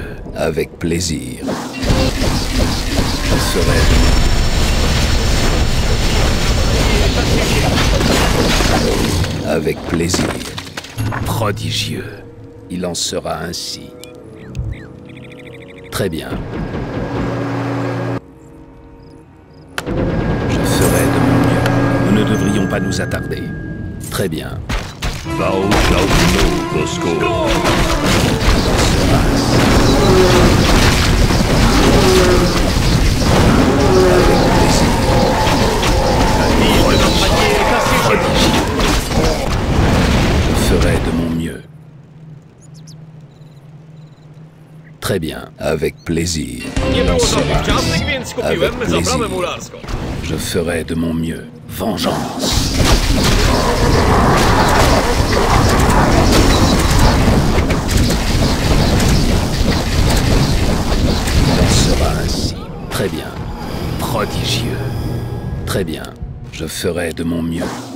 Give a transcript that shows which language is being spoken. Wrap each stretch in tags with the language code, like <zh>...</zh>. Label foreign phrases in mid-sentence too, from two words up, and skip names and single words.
<fr>Avec plaisir. Je ferai de mon mieux. Avec plaisir. Prodigieux. Il en sera ainsi. Très bien. Je ferai de mon mieux. Nous ne devrions pas nous attarder. Très bien.</fr> <en>Thou shalt know the score.</en> <fr>Avec plaisir. Prodigieux. Je ferai de mon mieux. Très bien. Avec plaisir.</fr> <pl>Nie</pl> <fr>Il en</fr> <pl>było</pl> <fr>sera</fr> <pl>żadnych ciastek,</pl> <fr>ainsi.</fr> <pl>więc</pl> <fr>Avec</fr> <pl>kupiłem za bramę</pl> <fr>plaisir.</fr> <pl>mularską.</pl> <fr>Je ferai de mon mieux. Vengeance. Il en sera ainsi. Très bien. Prodigieux. Très bien. Je ferai de mon mieux.</fr>